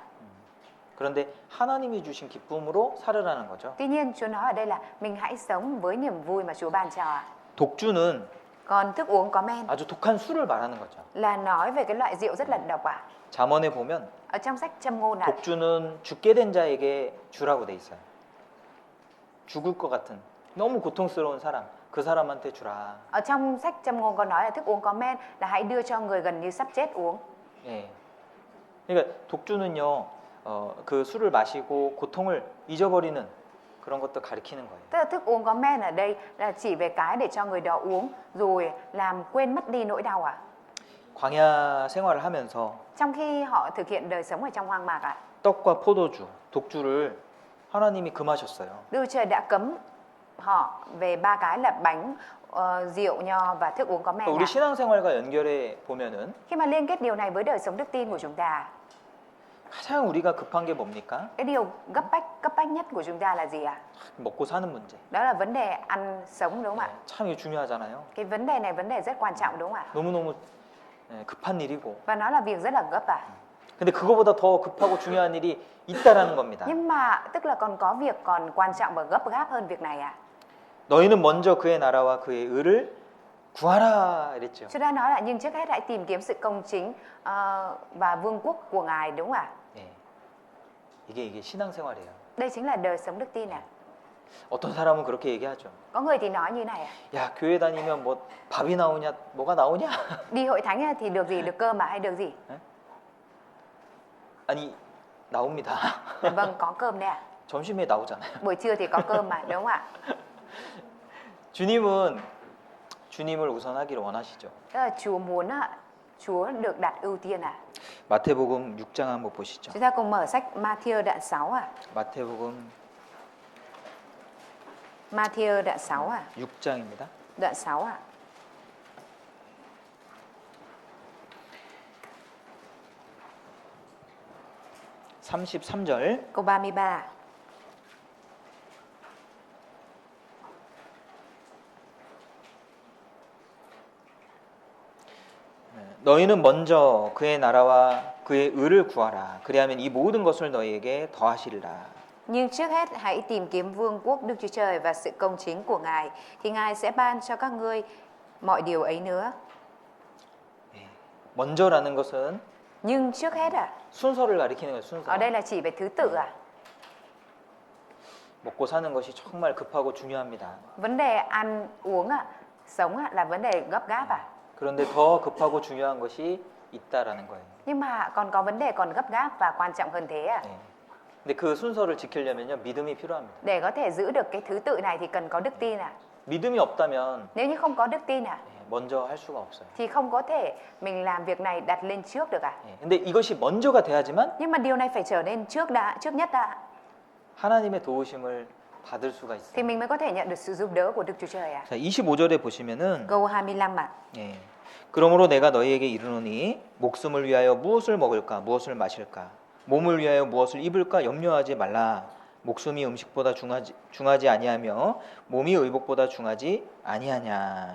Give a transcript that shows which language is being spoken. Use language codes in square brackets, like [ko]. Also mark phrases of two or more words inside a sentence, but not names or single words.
[ko] 그런데 하나님이 주신 기쁨으로 살으라는 거죠. [vi] Tuy nhiên Chúa nói ở đây là mình hãy sống với niềm vui mà Chúa ban cho ạ. [ko] 독주는 [vi] Còn thức uống có men [ko] 아주 독한 술을 말하는 거죠. [vi] là nói về cái loại rượu rất là độc ạ. [ko] 잠언에 보면 [vi] Ở trong sách Châm ngôn ạ, [ko] 독주는 죽게 된 자에게 주라고 돼 있어요. 죽을 것 같은 너무 고통스러운 사람, 그 사람한테 주라. [vi] ở trong sách Châm ngôn có nói là thức uống có men là hãy đưa cho người gần như sắp chết uống. [ko] 예. 그러니까 독주는요, 그 술을 마시고 고통을 잊어버리는 그런 것도 가리키는 거예요. [vi] Tức là thức uống có men ở đây là chỉ về cái để cho người đó uống rồi làm quên mất đi nỗi đau ạ. [ko] 광야 생활을 하면서 [vi] Trong khi họ thực hiện đời sống ở trong hoang mạc ạ, [ko] 떡과 포도주, 독주를 하나님이 금하셨어요. [vi] Đức Trời đã cấm họ về ba cái là bánh, rượu nho và thức uống có men [ko] 우리 [vi] ạ. [ko] 신앙생활과 연결해 보면은 [vi] Khi mà liên kết điều này với đời sống đức tin của chúng ta, [ko] 가장 우리가 급한 게 뭡니까? [vi] cái điều cấp bách nhất của chúng ta là gì ạ? [ko] 먹고 사는 문제. [vi] Đó là vấn đề ăn sống đúng không ạ? [ko] 참 이게 중요하잖아요. [vi] Cái vấn đề này vấn đề rất quan trọng đúng không ạ? [ko] 너무너무 급한 일이고. [vi] Và nó là việc rất là gấp ạ. [ko] 근데 그거보다 더 급하고 중요한 일이 있다라는 겁니다. [vi] Nhưng mà tức là còn có việc còn quan trọng và gấp gáp hơn việc này ạ. [ko] 너희는 먼저 그의 나라와 그의 의를 구하라 이랬죠. [vi] Chúng ta nói là nhưng trước hết hãy tìm kiếm sự công chính và vương quốc của Ngài đúng không ạ? [ko] 예. 이게 신앙생활이에요. [vi] Đây chính là đời sống đức tin ạ. [ko] 어떤 사람은 그렇게 얘기하죠. [vi] Có người thì nói như này ạ. [ko] 야, 교회 다니면 뭐 밥이 나오냐, 뭐가 나오냐? [vi] Đi hội thánh thì được gì? Được cơm mà hay được gì? [ko] 아니, 나옵니다. [vi] Vâng, có cơm đấy ạ. [ko] 점심에 나오잖아요. [vi] Buổi trưa thì có cơm mà đúng không ạ? [ko] 주님을 우선하기를 원하시죠. [vi] Tức là Chúa muốn Chúa được đặt ưu tiên ạ. [ko] 마태복음 6장 한번 보시죠. [vi] Chúng ta cùng mở sách Matthew đoạn 6 ạ. [ko] 마태복음 [vi] Matthew đoạn 6 ạ. [ko] 6장입니다. [vi] Đoạn 6 ạ. [ko] 33절. [vi] Câu 33. [ko] 너희는 먼저 그의 나라와 그의 의를 구하라. 그리하면 이 모든 것을 너희에게 더하시리라. [vi] Nhưng trước hết hãy tìm kiếm vương quốc Đức Chúa Trời và sự công chính của Ngài, thì Ngài sẽ ban cho các ngươi mọi điều ấy nữa. [ko] 먼저라는 것은 [vi] Nhưng trước hết [ko] 순서를 가리키는 거예요. 순서. [vi] ở đây là chỉ về thứ tự [ko] 먹고 사는 것이 정말 급하고 중요합니다. [vi] Vấn đề ăn uống sống là vấn đề gấp gáp [ko] 그런데 더 급하고 중요한 것이 있다라는 거예요. [vi] Nhưng mà còn có vấn đề còn gấp gáp và quan trọng hơn thế [ko] 네. 근데 그 순서를 지키려면요, 믿음이 필요합니다. [vi] Để có thể giữ được cái thứ tự này thì cần có đức tin [ko] 믿음이 없다면 [vi] Nếu như không có đức tin [ko] 먼저 할 수가 없어요. [vi] thì không có thể mình làm việc này đặt lên trước được [ko] 근데 이것이 먼저가 돼야지만 [vi] Nhưng mà điều này phải trở nên trước nhất [ko] 하나님의 도우심을 받을 수가 있어요. [vi] thì mình mới có thể nhận được sự giúp đỡ của Đức Chúa Trời [ko] 자, 25절에 보시면은 [vi] Câu 25 [ko] 예. 그러므로 내가 너희에게 이르노니 목숨을 위하여 무엇을 먹을까 무엇을 마실까 몸을 위하여 무엇을 입을까 염려하지 말라. 목숨이 음식보다 중하지 아니하며 몸이 의복보다 중하지 아니하냐.